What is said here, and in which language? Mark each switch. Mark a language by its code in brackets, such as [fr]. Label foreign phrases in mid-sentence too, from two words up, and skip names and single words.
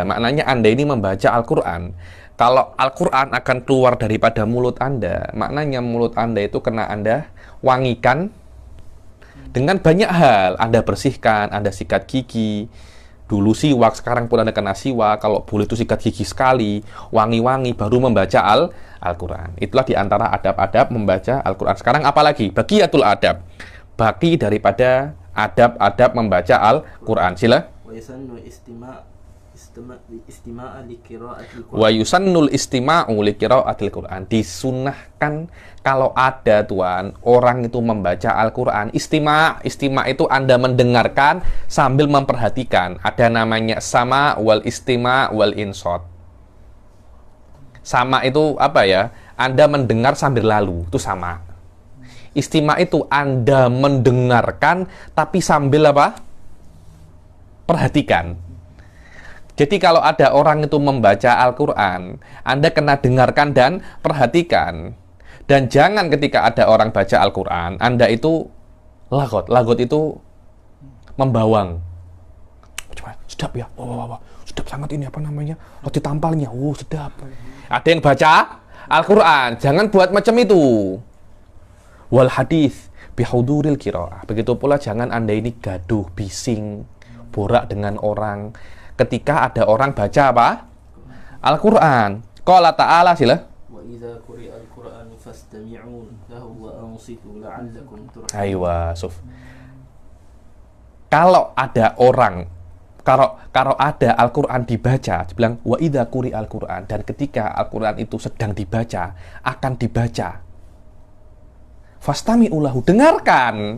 [ms] Maknanya Anda ini membaca Al-Quran. Kalau Al-Quran akan keluar daripada mulut Anda, maknanya mulut Anda itu kena Anda wangikan dengan banyak hal. Anda bersihkan, Anda sikat gigi. Dulu siwak, sekarang pun Anda kena siwak. Kalau boleh itu sikat gigi sekali, wangi-wangi, baru membaca Al-Quran. Itulah diantara adab-adab membaca Al-Quran. Sekarang apalagi? [ar] بقية الأدب. [ms] Baki daripada adab-adab membaca Al-Quran. Sila. [ar] ويسن الاستماع لقراءة القرآن. [ms] Disunahkan kalau ada tuan orang itu membaca Al-Quran, istima' itu Anda mendengarkan sambil memperhatikan. Ada namanya [ar] السماع والاستماع والإنصات. [ms] Sama itu apa ya? Anda mendengar sambil lalu, itu sama. Istima' itu Anda mendengarkan tapi sambil apa? Perhatikan. Jadi kalau ada orang itu membaca Al-Quran, Anda kena dengarkan dan perhatikan. Dan jangan ketika ada orang baca Al-Quran, Anda itu lagot. Lagot itu membawang. Coba, sedap ya. Wah, sedap sangat ini apa namanya? Roti tampalnya. Sedap. Ada yang baca Al-Quran, jangan buat macam itu. [ar] والحديث بحضور القراءة. [ms] Begitu pula jangan Anda ini gaduh, bising, borak dengan orang ketika ada orang baca apa? Al-Quran. [ar] قال تعالى sila. وإذا قرئ القرآن فاستمعوا له وأنصتوا لعلكم ترحمون. Aywa, Suf. [ms] Kalau ada orang, kalau ada Al-Quran dibaca, dibilang [ar] وإذا قرئ القرآن, [ms] dan ketika Al-Quran itu sedang dibaca, akan dibaca, [ar] فاستمعوا له, [ms] dengarkan.